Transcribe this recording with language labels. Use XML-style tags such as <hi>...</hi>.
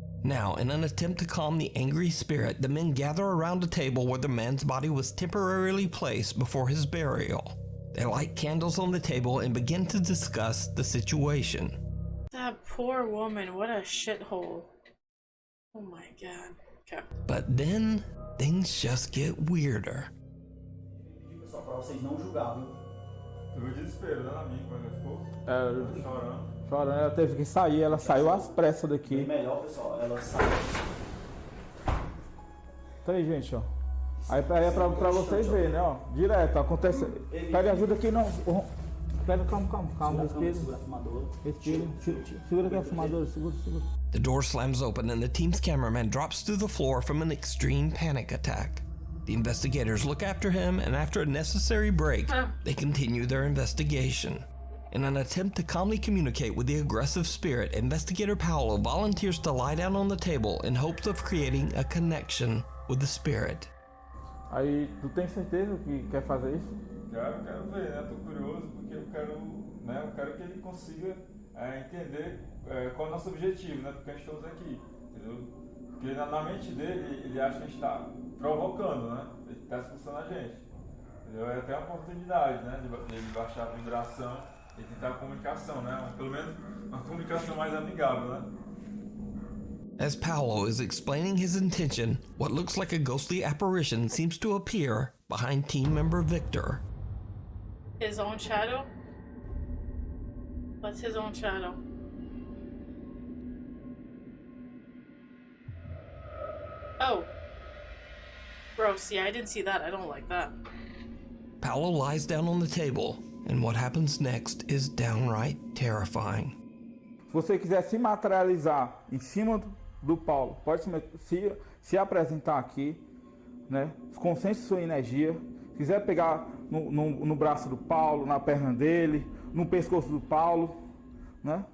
<en>Now, in an attempt to calm the angry spirit, the men gather around a table where the man's body was temporarily placed before his burial. They light candles on the table and begin to discuss the situation. That poor woman, what a shithole. Oh my god. Okay. But then, things just get weirder.</en> <pt>Só pra vocês não julgar, viu? Tu viu o desespero, né, na minha, quando ele ficou? Chorando. Chorando, ela teve que sair, ela saiu às pressas daqui. Bem melhor, pessoal, ela sai. Tá aí, gente, ó. Aí é pra vocês verem, né, ó. Direto, acontece. Pede ajuda aqui, não. Pera, calma, respira. Respira. Segura aqui a fumadora, segura.</pt> <en>The door slams open and the team's cameraman drops through the floor from an extreme panic attack. The investigators look after him, and after a necessary break, they continue their investigation. In an attempt to calmly communicate with the aggressive spirit, Investigator Paolo volunteers to lie down on the table in hopes of creating a connection with the spirit.</en> <pt>Aí, tu tem certeza que quer fazer isso? Quero ver, né? Tô curioso porque eu quero que ele consiga entender qual é o nosso objetivo, né? Porque a gente estamos aqui, entendeu? Porque na mente dele, ele acha que a gente está provocando, né? Ele está expulsando a gente, entendeu? É até uma oportunidade, né? De ele baixar a vibração e tentar a comunicação, né? Pelo menos uma comunicação mais amigável, né?</pt> <en>As Paolo is explaining his intention, what looks like a ghostly apparition seems to appear behind team member Victor. His own shadow? What's his own shadow? Oh. Gross. Yeah, I didn't see that. I don't like that. Paolo lies down on the table, and what happens next is downright terrifying.</en> <pt>Se você quiser se materializar em cima do Paulo, pode se apresentar aqui, né? Concentre sua energia. Se quiser pegar no braço do Paulo, na perna dele, no pescoço do Paulo, né?</pt>